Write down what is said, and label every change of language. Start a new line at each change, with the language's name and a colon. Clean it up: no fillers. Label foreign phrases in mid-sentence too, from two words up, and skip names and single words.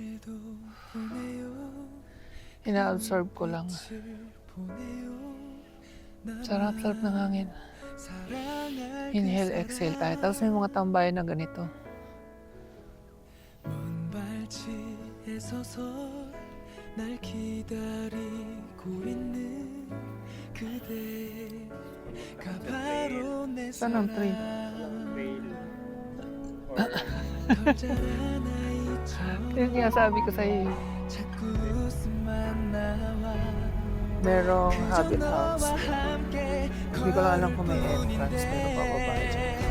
Filipino: Ina-absorb ko lang. Sarap ng hangin.
English: Inhale, exhale
Filipino: tayo. Tapos may mga tambayan na ganito.
Korean: 먼발치에 서서 날 기다리고 있는 그대가 바로 내
Filipino: Saan ang train?
English: Trail. Or
Korean: 덜 자란 아이처럼
Filipino: Yun nga sabi ko sa'yo,
Korean: 자꾸 웃음만 나와
Filipino: merong
Korean: 그저
Filipino: habit
Korean: 너와
Filipino: house.
Korean: 함께
Filipino: Hindi ko lang alam kung may entrance pero pababa dyan.